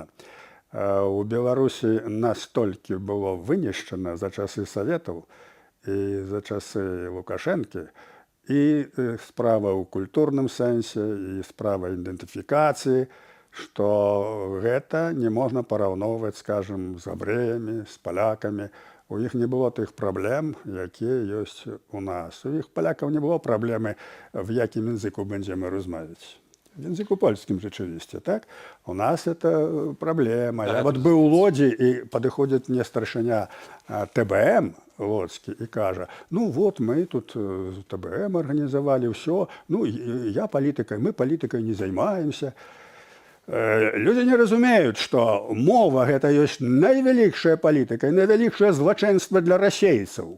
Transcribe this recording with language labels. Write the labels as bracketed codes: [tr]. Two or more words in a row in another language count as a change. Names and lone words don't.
[be] У Беларусі настолькі было вынішчана за часы Саветаў і за часы Лукашэнкі, і справа ў культурным сэнсе, і справа ідэнтыфікацыі, што гэта не можна параўноўваць, скажам, з габрэямі, з палякамі. У іх не было тых праблем, якія ёсць у нас. У іх палякаў не было праблемы, в якім языку будзем размаўляць. В языку польскім rzeczywiście, так? [ru] У нас это проблема. [be] Я вот был у Лодзі, і падыходзіць мне старшыня ТБМ лодскі і кажа, ну вот мы тут ТБМ арганізавалі, ўсё, ну я палітыкай, мы палітыкай не займаемся. Людзі не разумеюць, што мова гэта ёсць найвялікшая палітыка, найвялікшае злачынства для расейцаў.